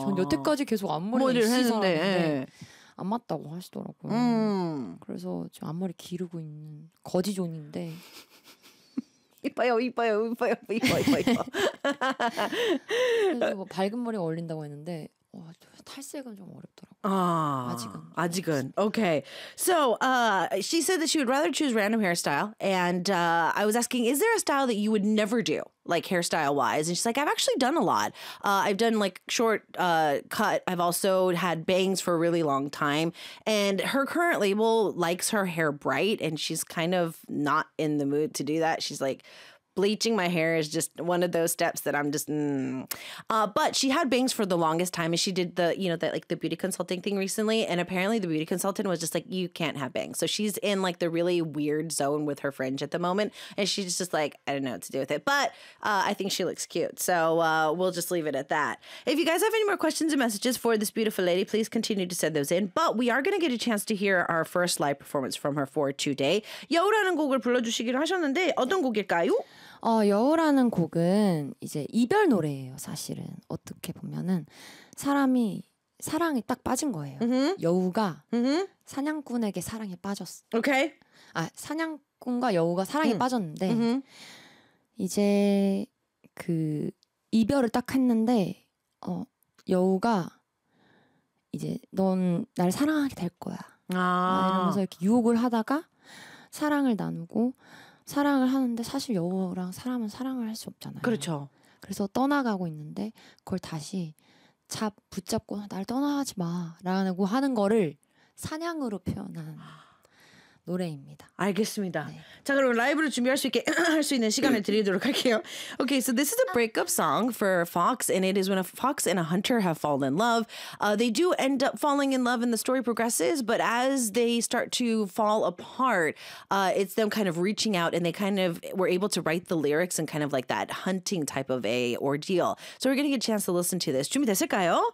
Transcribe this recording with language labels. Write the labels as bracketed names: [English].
[Korean] 전 여태까지 계속 앞머리를 했는데 안 맞다고 하시더라고요. 그래서 지금 앞머리 기르고 있는 거지존인데 이뻐요 이뻐요 이뻐요 이뻐요 이뻐요 그래서 뭐 밝은 머리가 어울린다고 했는데 탈색은 좀 어렵더라고요. 아직은 오케이. [English] So she said that she would rather choose random hairstyle and I was asking is there a style that you would never do? Like hairstyle wise. And she's like, I've actually done a lot. I've done like short cut. I've also had bangs for a really long time. And her current label likes her hair bright. And she's kind of not in the mood to do that. She's like, bleaching my hair is just one of those steps that I'm just, but she had bangs for the longest time. And she did the, you know, that like the beauty consulting thing recently. And apparently the beauty consultant was just like, you can't have bangs. So she's in like the really weird zone with her fringe at the moment. And she's just like, I don't know what to do with it. But I think she looks cute. So we'll just leave it at that. If you guys have any more questions and messages for this beautiful lady, please continue to send those in. But we are going to get a chance to hear our first live performance from her for today. [Korean] 여우라는 곡을 불러주시기로 하셨는데 어떤 곡일까요? 여우라는 곡은 이제 이별 노래예요. 사실은 어떻게 보면은 사람이 사랑에 딱 빠진 거예요. Mm-hmm. 여우가 mm-hmm. 사냥꾼에게 사랑에 빠졌어. 오케이. Okay. 아 사냥꾼과 여우가 사랑에 빠졌는데 mm-hmm. 이제 그 이별을 딱 했는데 여우가 이제 넌 날 사랑하게 될 거야. 아 이러면서 이렇게 유혹을 하다가 사랑을 나누고. 사랑을 하는데 사실 여우랑 사람은 사랑을 할 수 없잖아요. 그렇죠. 그래서 떠나가고 있는데 그걸 다시 붙잡고 날 떠나지 마라고 하는 거를 사냥으로 표현한 노래입니다. 알겠습니다. 네. 자 그럼 라이브로 준비할 수 있게 할 수 있는 시간을 드리도록 할게요. [English] Okay, so this is a breakup song for Fox, and it is when a fox and a hunter have fallen in love. They do end up falling in love, and the story progresses. But as they start to fall apart, it's them kind of reaching out, and they kind of were able to write the lyrics and kind of like that hunting type of a ordeal. So we're gonna get a chance to listen to this. [Korean] 준비됐을까요?